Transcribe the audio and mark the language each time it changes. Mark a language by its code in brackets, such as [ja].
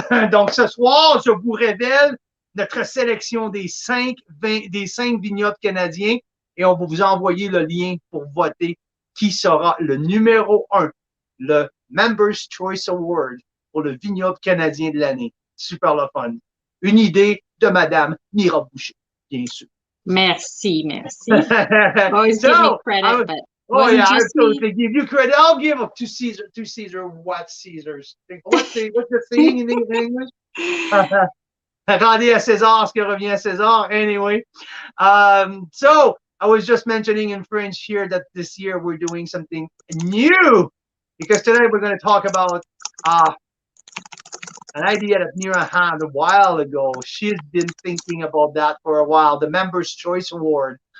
[fr] Donc, ce soir, je vous révèle notre sélection des 5 vignobles canadiens et on va vous envoyer le lien pour voter qui sera le numéro 1, le Members Choice Award pour le vignoble canadien de l'année. Super le fun. Une idée de Madame Mira Boucher, bien sûr. Merci, merci. [en] Always give me credit, but wasn't I just totally give you credit. I'll give up to Caesar what Caesar's. What's the saying in English? [fr] Rendez à César ce que revient à César. [en] Anyway, so I was just mentioning in French here that this year we're doing something new because today we're going to talk about an idea that Mira had a while ago. She's been thinking about that for a while, the Members' Choice Award.